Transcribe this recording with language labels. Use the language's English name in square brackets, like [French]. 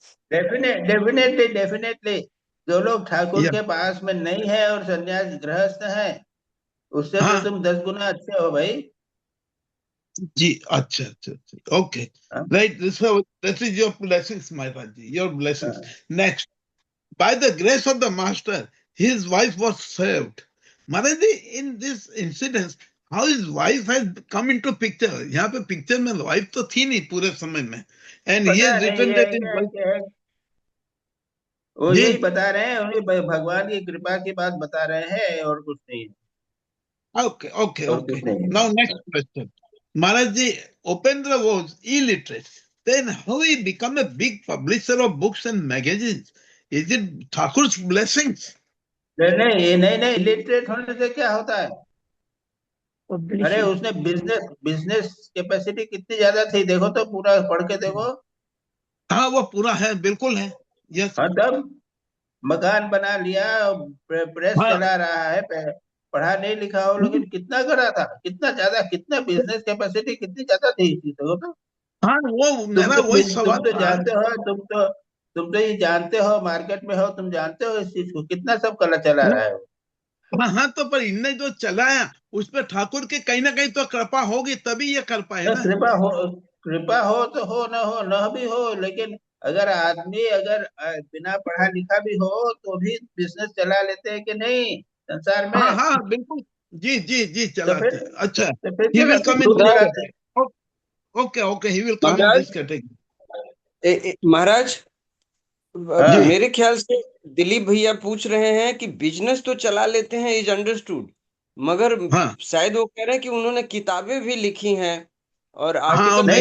[Hindi] Definitely जो लोग ठाकुर के पास में नहीं है और सन्यास गृहस्थ है, उससे तो तुम 10 गुना अच्छे हो भाई। जी, अच्छा, okay, right. [English] This is your blessings Maharaj ji, your blessings. Next, by the grace of the master, his wife was saved. Maharaj ji, in this incident, how his wife has come into picture? [Hindi] यहाँ पे picture में wife तो थी नहीं पूरे समय में, [English] and he has written that his wife. [Hindi] वो यही बता रहे हैं, उन्हीं भगवान की कृपा की बात बता रहे हैं और कुछ नहीं। [English] Okay. Now next question. Maharaj ji, Upendra was illiterate. Then how he become a big publisher of books and magazines? Is it Thakur's blessings? [Hindi] नहीं, इलिटरेट होने से क्या होता है? अरे उसने बिजनेस कैपेसिटी कितनी ज्यादा थी, देखो तो, पूरा पढ़ के देखो। हाँ, वो पूरा है, बिल्कुल है। [English] Yes. [Hindi] हाँ, तब मकान बना लिया, प्रेस चला रहा है, पढ़ा नहीं लिखा हो लेकिन कितना करा था, कितना ज्यादा, कितना बिजनेस कैपेसिटी कितनी ज्यादा थी इसकी, देखो तो। हाँ, वो मेरा वही सवाल तुम तो जानते हो, तुम तो ये जानते हो, मार्केट में हो, तुम जानते हो इस चीज को, कितना सब कला चला रहा है। हाँ, तो पर इनने जो चलाया उस पर ठाकुर के कहीं ना कहीं तो कृपा होगी, तभी ये कर पाए ना। कृपा हो तो हो, न भी हो, लेकिन अगर आदमी बिना पढ़ा लिखा भी हो तो भी बिजनेस चला लेते हैं कि नहीं संसार में? हाँ, बिल्कुल। जी, चलाते हैं। अच्छा, तो फिर [English] he will come in this [Hindi] चलाते हैं। [English] Okay, he will come in this category. [Hindi] महाराज, मेरे ख्याल से दिलीप भैया पूछ रहे हैं कि बिजनेस तो चला लेते हैं, [English] is understood, [Hindi] मगर शायद वो कह रहे हैं कि उन्होंने किताबें भी लिखी हैं और आर्टिकल भी